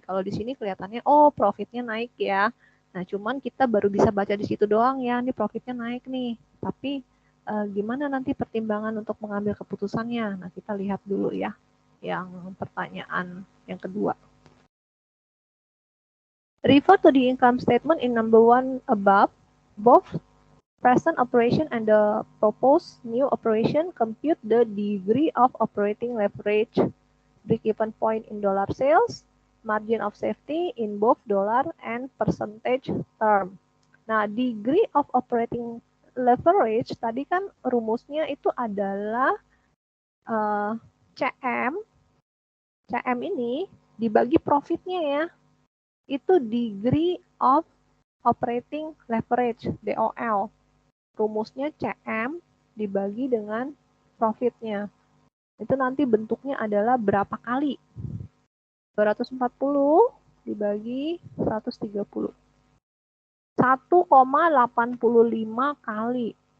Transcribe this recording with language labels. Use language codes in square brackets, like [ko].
[id] Kalau di sini kelihatannya profitnya naik ya. Nah, cuman kita baru bisa baca di situ doang ya, ini profitnya naik nih. Tapi gimana nanti pertimbangan untuk mengambil keputusannya? Nah, kita lihat dulu ya yang pertanyaan yang kedua. [en] Refer to the income statement in number 1 above. Both present operation and the proposed new operation compute the degree of operating leverage, break-even point in dollar sales, margin of safety in both dollar and percentage term. [id] Nah, degree of operating leverage tadi kan rumusnya itu adalah CM ini dibagi profitnya ya. Itu degree of operating leverage, DOL. Rumusnya CM dibagi dengan profitnya. Itu nanti bentuknya adalah berapa kali? 240 dibagi 130. 1,85 kali.